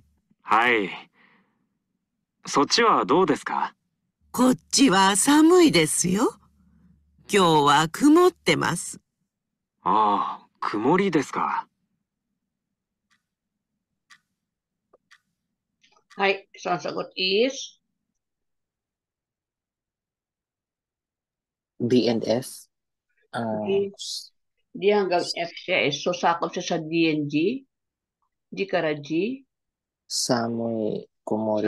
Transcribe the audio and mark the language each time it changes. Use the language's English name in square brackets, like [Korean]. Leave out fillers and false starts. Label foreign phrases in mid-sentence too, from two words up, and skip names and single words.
[Japanese] はい。そっちはどうですか？こっちは寒いですよ。今日は曇ってます。ああ、曇りですか。はい. [Filipino] So ang sagot is [English] B and F. [Filipino] D. D hanggang F siya eh. So sakop siya sa [English] D and G. [Filipino] G kara G. Samoy Kumori.